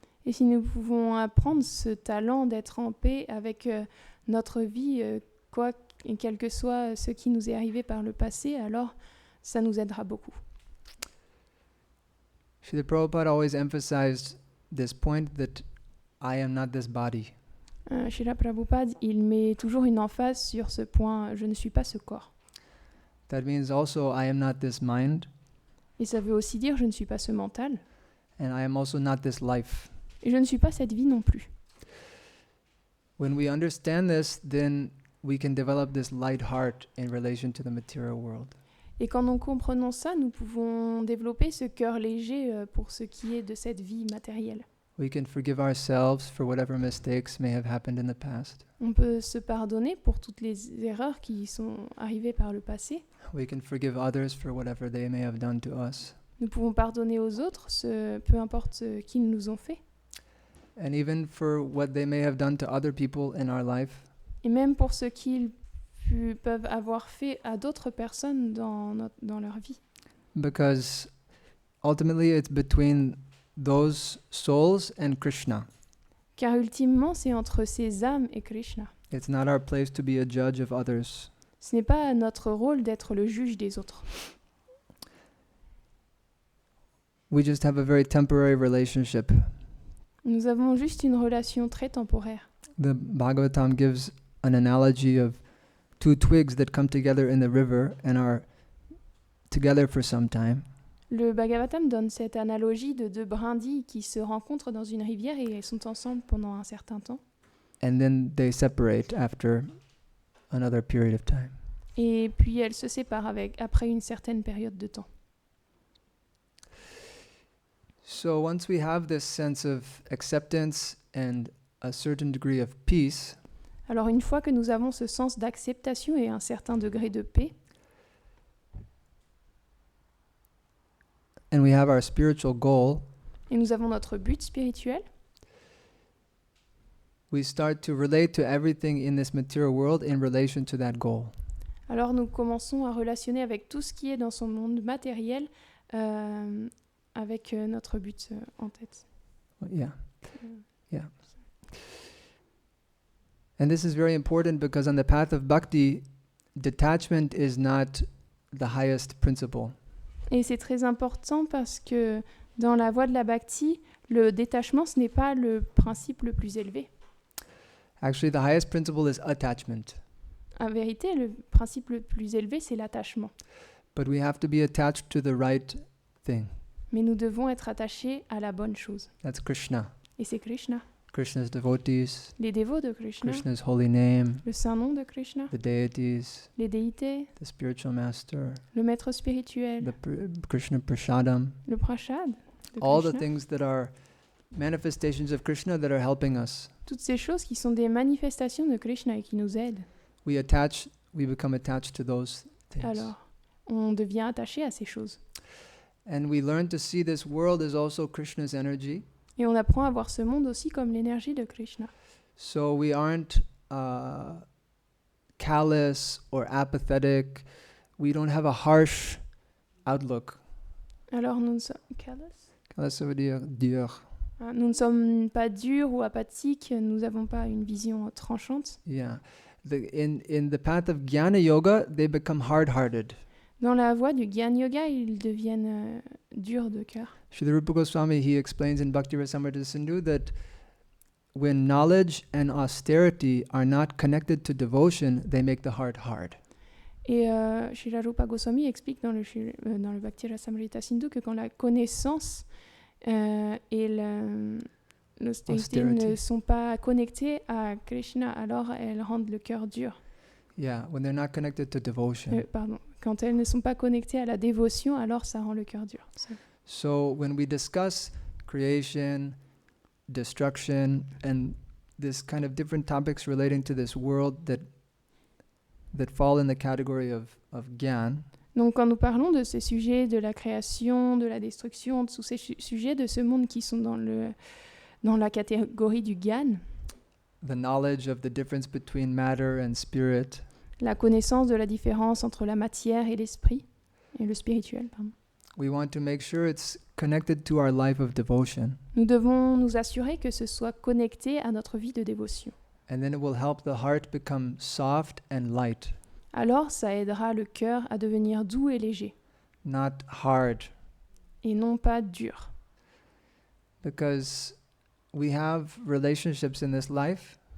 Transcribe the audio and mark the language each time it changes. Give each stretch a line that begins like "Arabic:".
French: Et si nous pouvons apprendre ce talent d'être en paix avec notre vie, et quel que soit ce qui nous est arrivé par le passé, alors ça nous aidera beaucoup.
English: Srila Prabhupada always emphasized this point that I am not this body.
French: Srila Prabhupada, il met toujours une emphase sur ce point, je ne suis pas ce corps.
English: That means also I am not this mind,
French: Et ça veut aussi dire je ne suis pas ce mental,
English: and I am also not this life.
French: et je ne suis pas cette vie non plus.
English: When we understand this, then we can develop this light heart in relation to the material world.
French: Et quand nous comprenons ça, nous pouvons développer ce cœur léger pour ce qui est de cette vie matérielle.
English: We can forgive ourselves for whatever mistakes may have happened in the past.
French: On peut se pardonner pour toutes les erreurs qui sont arrivées par le passé.
English: We can forgive others for whatever they may have done to us.
French: Nous pouvons pardonner aux autres, peu importe ce qu'ils nous ont fait.
English: And even for what they may have done to other people in our life.
French: Et même pour ce qu'ils peuvent avoir fait à d'autres personnes dans leur vie.
English: Because ultimately it's between those souls and Krishna.
French: Car ultimement, c'est entre ces âmes et Krishna.
English: It's not our place to be a judge of others.
French: Ce n'est pas notre rôle d'être le juge des autres.
English: We just have a very temporary relationship.
French: Nous avons juste une relation très temporaire.
English: The Bhagavatam gives an analogy of two twigs that come together in the river and are together for some time.
French: Le Bhagavatam donne cette analogie de deux brindilles qui se rencontrent dans une rivière et elles sont ensemble pendant un certain temps.
English: And then they separate after another period of time.
French: Et puis elles se séparent après une certaine période de temps.
English: So once we have this sense of acceptance and a certain degree of peace,
French: Alors une fois que nous avons ce sens d'acceptation et un certain degré de paix,
English: and we have our spiritual goal,
French: et nous avons notre but spirituel,
English: we start to relate to everything in this material world in relation to that goal.
French: alors nous commençons à relationner avec tout ce qui est dans son monde matériel avec notre but en tête.
English: Yeah. Yeah. And this is very important because on the path of bhakti, detachment is not the highest principle.
French: Et c'est très important parce que dans la voie de la bhakti, le détachement, ce n'est pas le principe le plus élevé.
English: Actually, the highest principle is attachment.
French: En vérité, le principe le plus élevé, c'est l'attachement.
English: But we have to be attached to the right thing.
French: Mais nous devons être attachés à la bonne chose.
English: That's Krishna.
French: Et c'est Krishna.
English: Krishna's devotees,
French: Les dévots de Krishna,
English: Krishna's holy name,
French: le saint nom de Krishna,
English: the deities,
French: les déités,
English: the spiritual master,
French: le maître spirituel,
English: the Krishna prasadam,
French: le prashad de
English: all the Krishna. things that are manifestations of Krishna that are helping us.
French: Toutes ces choses qui sont des manifestations de Krishna et qui nous aident.
English: We become attached to those things.
French: Alors, on devient attaché à ces choses.
English: And we learn to see this world as also Krishna's energy.
French: Et on apprend à voir ce monde aussi comme l'énergie de Krishna.
English: So we aren't callous or apathetic. We don't have a harsh outlook.
French: Alors nous ne sommes callous. Callous, ça veut dire dur. Nous ne sommes pas durs ou apathiques, nous n'avons pas une vision tranchante.
English: Yeah. In the path of Jnana Yoga, they become hard-hearted.
French: Dans la voie du Gyan Yoga, ils deviennent durs de cœur.
English: Srila Rupa Goswami, he explains in Bhakti Rasamrita Sindhu that when knowledge and austerity are not connected to devotion, they make the heart hard.
French: Et Srila Rupa Goswami explique dans le Bhakti Rasamrita Sindhu que quand la connaissance et l'austérité ne sont pas connectées à Krishna, alors elles rendent le cœur dur.
English: Yeah, when they're not connected to devotion.
French: Quand elles ne sont pas connectées à la dévotion, alors ça rend le cœur dur.
English: So when we discuss creation, destruction, and this kind of different topics relating to this world that fall in the category of Gyan,
French: donc quand nous parlons de ces sujets de la création, de la destruction, de tous ces sujets de ce monde qui sont dans la catégorie du Gyan,
English: the knowledge of the difference between matter and spirit,
French: la connaissance de la différence entre la matière et l'esprit, et le spirituel, pardon.
English: We want to make sure it's connected to our life of devotion.
French: Nous devons nous assurer que ce soit connecté à notre vie de dévotion.
English: And then it will help the heart become soft and light,
French: alors ça aidera le cœur à devenir doux et léger,
English: not hard.
French: et non pas dur.
English: Because we have relationships in this life,